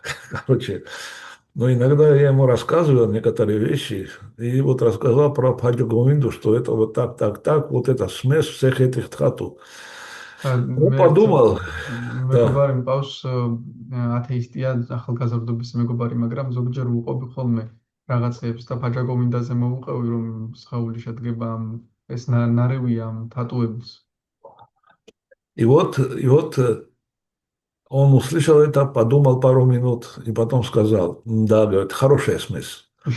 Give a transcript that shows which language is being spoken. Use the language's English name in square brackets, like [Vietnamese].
[Russian] Короче, но иногда я ему рассказывал некоторые вещи, и вот рассказал про Бхаджа Говинду, что это вот так, вот это смесь всех этих тхату. Он подумал, [Georgian] მეგობარი მყავს ათეისტია, ახალგაზრდობის მეგობარი, მაგრამ ზოგჯერ უყვები ხოლმე რაღაცებს და ბაჯა გოვინდაზე მოვუყევი, რომ სხეული შედგება ეს ნარევია თატუების. [Russian] И вот он услышал это, подумал пару минут и потом сказал, да, говорит, хорошая смесь.